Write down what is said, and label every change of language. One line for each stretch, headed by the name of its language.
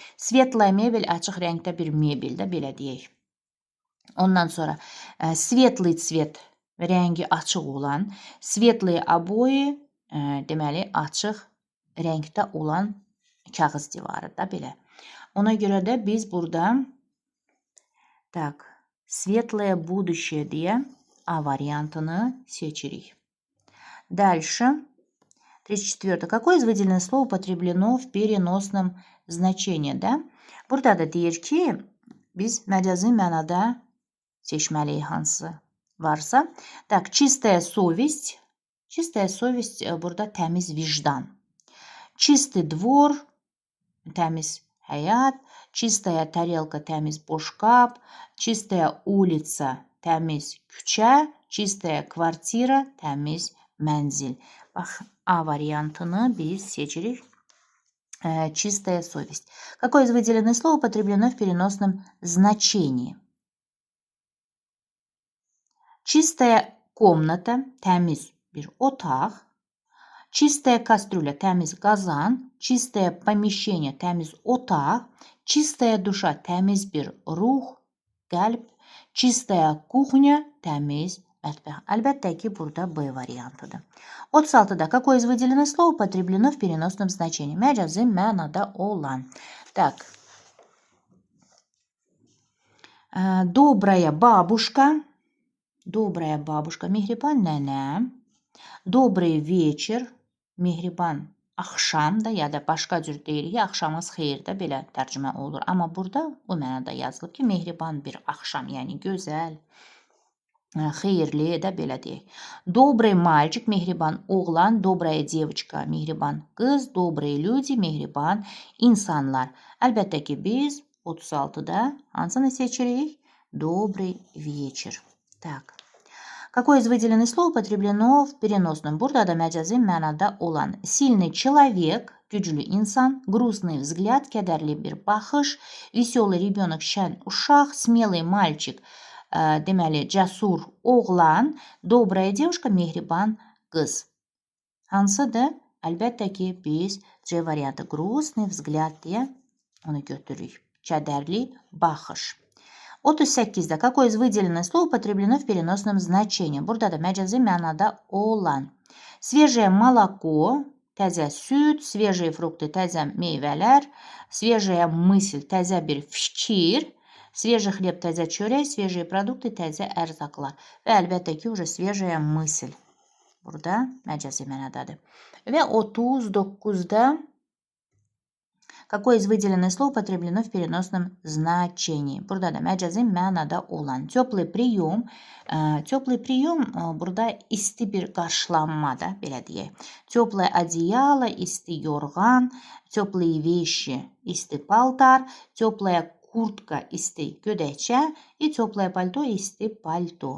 Azerbaijani: Светлая mebel, açıq rəngdə bir mebel də, belə deyək. Ondan sonra
Russian: светлый цвет,
Azerbaijani: rəngi açıq olan,
Russian: светлые обои,
Azerbaijani: deməli açıq rəngdə olan kağız divarı da belə. Ona görə də biz burada
Russian: светлое будущее
Azerbaijani: deyə A variantını seçirik.
Russian: Дальше. 34. Какое из выделенных слов употреблено в переносном значении? Да?
Azerbaijani: Burada da deyir ki, biz məcazi mənada seçməliyik hansı varsa.
Russian: Так, чистая совесть. Чистая совесть
Azerbaijani: burada təmiz vicdan.
Russian: Чистый двор,
Azerbaijani: təmiz həyat,
Russian: чистая тарелка,
Azerbaijani: təmiz boşqab,
Russian: чистая улица,
Azerbaijani: təmiz küçə,
Russian: чистая kvartira,
Azerbaijani: təmiz mənzil. Bax, A variantını biz seçirik.
Russian: Чистая совесть. Какое из выделенных слов употреблено в переносном значении? Чистая комната,
Azerbaijani: təmiz bir otaq.
Russian: Чистая кастрюля,
Azerbaijani: təmiz qazan,
Russian: чистое помещение,
Azerbaijani: təmiz otaq,
Russian: чистая душа,
Azerbaijani: təmiz bir ruh, qəlb,
Russian: чистая кухня,
Azerbaijani: təmiz mətbəx. Əlbəttə ki, burada B variantıdır.
Russian: 36-da какое из выделенных слов употреблено в переносном значении?
Azerbaijani: Məcazi mənada olan. Так.
Russian: Добрая бабушка,
Azerbaijani: mehriban nənə,
Russian: добрый вечер,
Azerbaijani: mehriban axşam da ya da başqa cür deyirik, axşamınız xeyir də belə tərcümə olur. Amma burada bu mənada yazılıb ki, mehriban bir axşam, yəni gözəl, xeyirli də belə deyək.
Russian: Добрый мальчик,
Azerbaijani: mehriban oğlan,
Russian: добрая девочка,
Azerbaijani: mehriban qız,
Russian: добрые люди,
Azerbaijani: mehriban insanlar. Əlbəttə ki, biz 36-da hansını seçirik?
Russian: Добрый вечер. Так. Какое из выделенных слов употреблено в переносном?
Azerbaijani: Burada da məcazi mənada olan.
Russian: Сильный человек,
Azerbaijani: güclü insan,
Russian: грустный взгляд,
Azerbaijani: kədərli bir baxış,
Russian: веселый ребенок,
Azerbaijani: şən uşaq,
Russian: смелый мальчик,
Azerbaijani: deməli cəsur oğlan,
Russian: добрая девушка,
Azerbaijani: mehriban qız. Hansıdır? Əlbəttə ki, biz C variantı
Russian: грустный взгляд
Azerbaijani: deyə onu götürürük. Kədərli baxış.
Russian: 38-də какое из выделенных слов употреблено в переносном значении?
Azerbaijani: Burada da məcazi mənada olan.
Russian: Свежее молоко,
Azerbaijani: təzə süt,
Russian: свежие frukты,
Azerbaijani: təzə meyvələr,
Russian: свежая мысль,
Azerbaijani: təzə bir fikir,
Russian: свежий хлеб,
Azerbaijani: təzə çörək,
Russian: свежие продукты,
Azerbaijani: təzə ərzaqlar və əlbəttə ki,
Russian: уже свежая мысль.
Azerbaijani: Burada məcazi mənadadır.
Russian: Və 39-da какое из выделенных слов употреблено в переносном значении?
Azerbaijani: Burada da məcazi mənada olan
Russian: teplый прием.
Azerbaijani: Teplый прием burada isti bir qarşılanmada, belə deyək.
Russian: Теплое одеяло,
Azerbaijani: isti yorğan,
Russian: теплые вещи,
Azerbaijani: isti paltar,
Russian: теплая kurtka,
Azerbaijani: isti gödəkçə,
Russian: теплое пальто,
Azerbaijani: isti palto.